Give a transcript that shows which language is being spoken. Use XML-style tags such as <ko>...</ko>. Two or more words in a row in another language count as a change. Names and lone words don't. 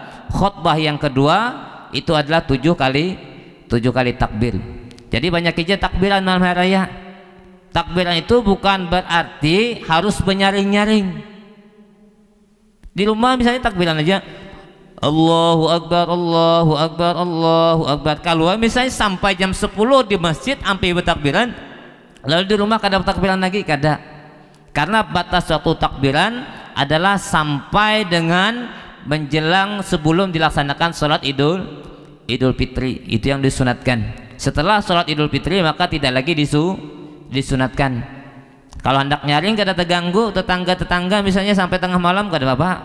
<id>Khutbah yang kedua itu adalah 7 kali takbir. Jadi banyak aja takbiran malam hari raya. Takbiran itu bukan berarti harus menyaring-nyaring. Di rumah misalnya takbiran aja</id> <ar>الله أكبر، الله أكبر، الله أكبر.</ar> <id>Kalau misalnya sampai jam 10 di masjid sampai bertakbiran, lalu di rumah kada bertakbiran lagi, kada. Karena batas waktu takbiran adalah sampai dengan menjelang sebelum dilaksanakan sholat Idul Fitri. Itu yang disunatkan. Setelah sholat Idul Fitri maka tidak lagi disunatkan. Kalau hendak nyaring kada terganggu, tetangga misalnya sampai tengah malam kada apa-apa.</id>